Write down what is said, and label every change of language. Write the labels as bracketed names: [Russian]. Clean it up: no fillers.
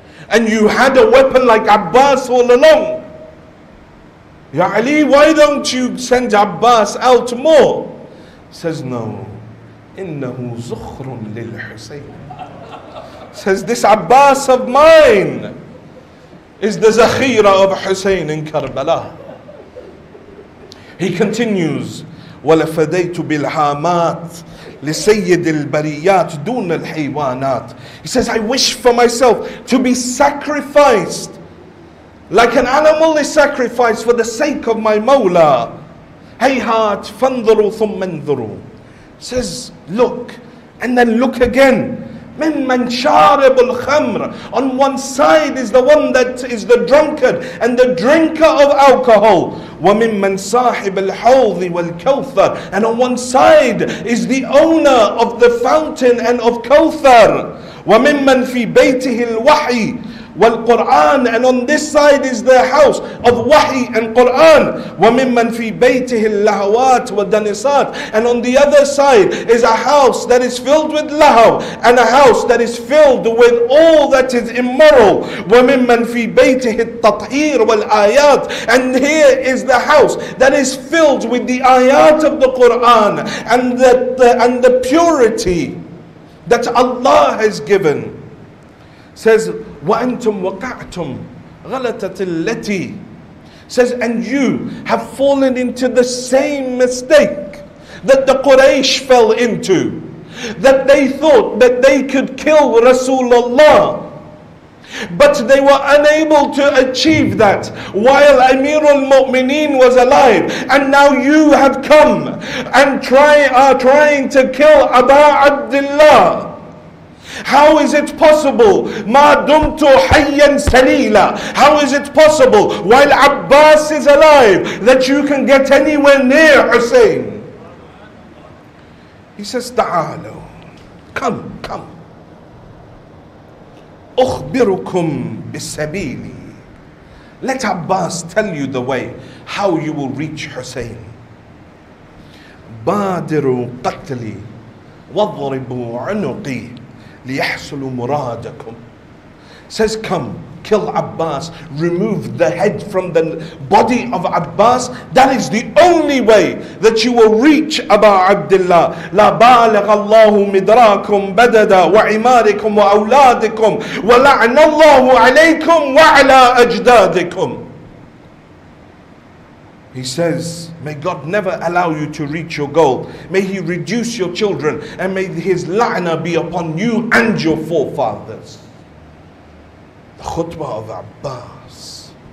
[English] And you had a weapon like Abbas all along. Ya Ali, why don't you send Abbas out more? Says, no. [Arabic] إنه زخر للحسين. [English] Says, this Abbas of mine is the zakhira of Hussein in Karbala. He continues, [Arabic] ولفديت بالحامات لسيد البريات دون الحيوانات. [English] He says, I wish for myself to be sacrificed like an animal is sacrificed for the sake of my Mawla. [Arabic] هيهات فانظروا ثم انظروا. [English] Says, look, and then look again. [Arabic] ممن شارب الخمر. [English] On one side is the one that is the drunkard and the drinker of alcohol. [Arabic] وممن صاحب الحوض والكوثر. [English] And on one side is the owner of the fountain and of Kawthar. [Arabic] وممن في بيته الوحي والقرآن. [English] And on this side is the house of Wahi and Quran. [Arabic] وَمِمَّنْ فِي بَيْتِهِ اللَّهَوَاتِ وَالدَّنِسَاتِ. [English] And on the other side is a house that is filled with lahaw, and a house that is filled with all that is immoral. [Arabic] وَمِمَّنْ فِي بَيْتِهِ التَّطْهِيرِ وَالْآيَاتِ. [English] And here is the house that is filled with the ayat of the Quran and the purity that Allah has given. Says, [Arabic] وَأَنْتُمْ وَقَعْتُمْ غَلَطَةِ الَّتِي. [English] Says, and you have fallen into the same mistake that the Quraysh fell into. That they thought that they could kill Rasulullah, but they were unable to achieve that while Amir al-Mu'mineen was alive. And now you have come and are trying to kill Aba Abdullah. How is it possible? [Arabic] Ma dumtu hayyan salila. [English] How is it possible while Abbas is alive that you can get anywhere near Hussein? He says, ta'alu. Come. [Arabic] أخبركم بالسبيل. [English] Let Abbas tell you the way how you will reach Hussein. [Arabic] بادروا قتلي واضربوا عنقي ليحصل مرادكم. [English] Says, come, kill Abbas, remove the head from the body of Abbas. That is the only way that you will reach Aba Abdullah. [Arabic] لا بالغ الله مدراكم بددا وعماركم وأولادكم ولعن الله عليكم وعلى أجدادكم. [English] He says, may God never allow you to reach your goal. May He reduce your children, and may His la'na be upon you and your forefathers. The khutbah of Abbas.